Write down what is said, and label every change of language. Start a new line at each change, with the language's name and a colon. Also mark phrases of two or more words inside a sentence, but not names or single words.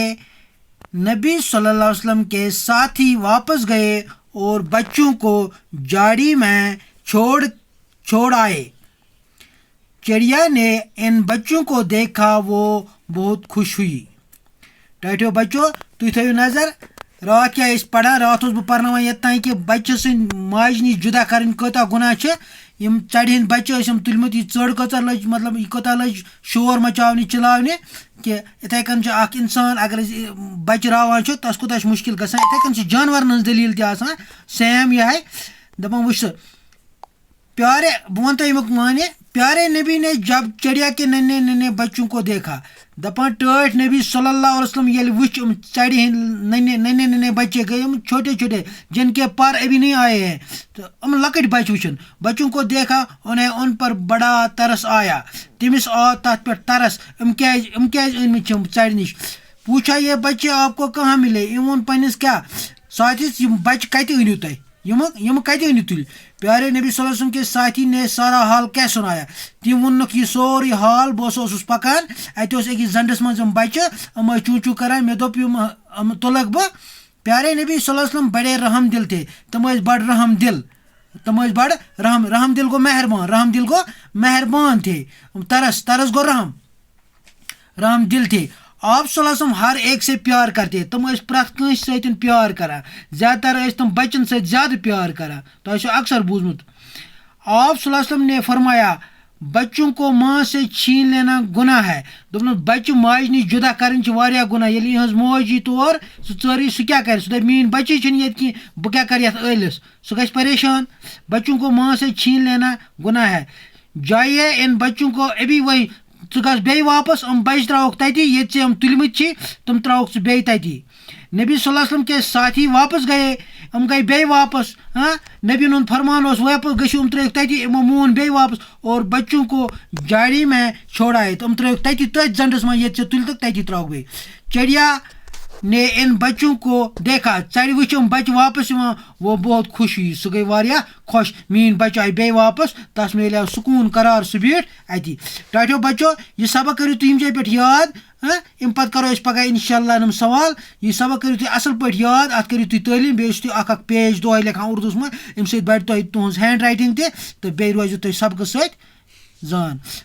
Urdu: نبی
Arabic: صلی اللہ علیہ وسلم
Urdu: کے ساتھی واپس گئے اور بچوں کو جاڑی میں چھوڑ آئے. چڑیا نے ان بچوں کو دیکھا وہ بہت خوش ہوئی.
Kashmiri: ٹھہرو بچو، تُہۍ تھٲیِو نظر. راتھ کیٛاہ ٲسۍ پَران؟ راتھ اوسُس بہٕ پَرناوان یوٚت تانۍ کہِ بَچہِ سٕنٛدۍ ماجہِ نِش جُدا کَرٕنۍ کوٗتاہ گُناہ چھِ. یِم ژَرِ ہٕنٛدۍ بَچہِ ٲسۍ یِم تُلمٕتۍ، یہِ ژٔر کۭژاہ لٔج، مطلب یہِ کوٗتاہ لٔج شور مَچاونہِ چِلاونہِ کہِ یِتھَے کٔنۍ چھُ اَکھ اِنسان اگر أسۍ بَچہِ راوان چھُ تَس کوٗتاہ چھُ مُشکِل گژھان. یِتھَے کٔنۍ چھِ جانوَرن ہٕنٛز دٔلیٖل تہِ آسان سیم یِہوٚے. دَپان وٕچھ سا پیارے، بہٕ وَنہٕ تۄہہِ اَمیُک معنی.
Urdu: پیارے نبی نے جب چڑیا کے ننھے ننھے بچوں کو دیکھا.
Kashmiri: دَپان ٹٲٹھۍ نبی
Arabic: صلی اللہ علیہ وسلم
Kashmiri: ییٚلہِ وٕچھ یِم ژَرِ ہٕنٛدۍ
Urdu: ننھے ننھے بچے
Kashmiri: گٔے یِم
Urdu: چھوٹے چھوٹے جن کے پر ابھی نہیں آئے ہیں.
Kashmiri: تہٕ یِم لۄکٕٹۍ بچہِ وٕچھُن.
Urdu: بچوں کو دیکھا انہیں ان پر بڑا ترس آیا.
Kashmiri: تٔمِس آو تَتھ پٮ۪ٹھ ترس. یِم کیٛازِ أنۍمٕتۍ چھِ یِم ژَرِ نِش.
Urdu: پوٗچھا یہ بچے آپ کو کہاں ملے؟
Kashmiri: یِم ووٚن پنٛنِس کیٛاہ ساتھِس یِم بچہِ کَتہِ أنِو تُہۍ؟ یِم کَتہِ أنِو تُلۍ؟
Urdu: پیارے نبی
Arabic: صلی اللہ علیہ وسلم
Urdu: کے ساتھی نے سارا حال کیٛاہ سُنایا.
Kashmiri: تٔمۍ ووٚنُکھ یہِ سورُے حال. بہٕ اوسُس پَکان، اَتہِ اوس أکِس زَنٛڈَس منٛز یِم بَچہِ، یِم ٲسۍ چوٗ چوٗ کَران. مےٚ دوٚپ یِم تُلَکھ بہٕ.
Urdu: پیارے نبی
Arabic: صلی اللہ علیہ وسلم
Urdu: بڑے رحم دل تھے.
Kashmiri: تِم ٲسۍ بڑٕ رحم دل. تِم ٲسۍ بڑٕ رحم دل گوٚو مہربان. رحم دل گوٚو مہربان تھے. ترس گوٚو رحم دل تھے.
Urdu: آپ
Arabic: صلی اللہ علیہ وسلم
Urdu: ہر ایک سے پیار کرتے.
Kashmiri: تِم ٲسۍ پرٛٮ۪تھ کٲنٛسہِ سۭتۍ پیار کران. زیادٕ تر ٲسۍ تِم بچن سۭتۍ زیادٕ پیار کران. تۄہہِ چھُ اکثر بوٗزمُت.
Urdu: آپ
Arabic: صلی اللہ علیہ وسلم
Urdu: نے فرمایا بچوں کو ماں سے چھین لینا گناہ ہے.
Kashmiri: دوٚپنَس بچہِ ماجہِ نِش جُدا کَرٕنۍ چھِ واریاہ گُناہ. ییٚلہِ یِہٕنٛز موج یی تور سُہ ژٔر سُہ کیٛاہ کَرِ؟ سُہ دَپہِ میٛٲنۍ بچی چھِنہٕ ییٚتہِ کینٛہہ، بہٕ کیٛاہ کَرٕ یَتھ عٲلِس؟ سُہ گژھِ پریشان.
Urdu: بچوں کو ماں سے چھین لینا گناہ ہے. جائیے ان بچوں کو ابھی وہی.
Kashmiri: ژٕ گژھ بیٚیہِ واپس. یِم بچہِ ترٛاوُکھ تَتی ییٚتہِ ژےٚ یِم تُلمٕتۍ چھی، تِم ترٛاوُکھ ژٕ بیٚیہِ تَتی.
Urdu: نبی
Arabic: صلی اللہ علیہ وسلم
Urdu: کے ساتھی واپس گئے.
Kashmiri: یِم گٔے بیٚیہِ واپس. نبیَن ہُنٛد فرمان اوس واپس گٔژھِو. یِم ترٛٲیِکھ تَتی. یِمو مون بیٚیہِ واپس
Urdu: اور بچوں کو جاڑی میں چھوڑایے.
Kashmiri: تِم ترٛٲیِکھ تَتی تٔتھۍ زَنٛڈَس منٛز ییٚتہِ ژےٚ تُلتَکھ تَتی ترٛاوُکھ بیٚیہِ.
Urdu: چڑیا نے ان بچوں کو دیکھا.
Kashmiri: ژَرِ وٕچھ یِم بچہِ واپس یِوان
Urdu: وہ بہت خوش ہوئی.
Kashmiri: سُہ گٔے واریاہ خۄش. میٛٲنۍ بچہِ آیہِ بیٚیہِ واپس. تَس میلیو سکوٗن قرار. سُہ بیٖٹھ اَتی. ٹاٹھیو بچو، یہِ سبق کٔرِو تُہۍ ییٚمہِ جایہِ پٮ۪ٹھ یاد. اَمہِ پَتہٕ کَرو أسۍ پَگاہ اِنشاء اللہ یِم سوال. یہِ سبق کٔرِو تُہۍ اَصٕل پٲٹھۍ یاد. اَتھ کٔرِو تُہۍ تعلیٖم. بیٚیہِ ٲسِو تُہۍ اکھ پیج دۄہَے لیکھان اُردوٗوَس منٛز. اَمہِ سۭتۍ بَڑِ تۄہہِ تُہٕنٛز
English: hand writing
Kashmiri: تہِ تہٕ بیٚیہِ روزِو تُہۍ سبقہٕ سۭتۍ زان.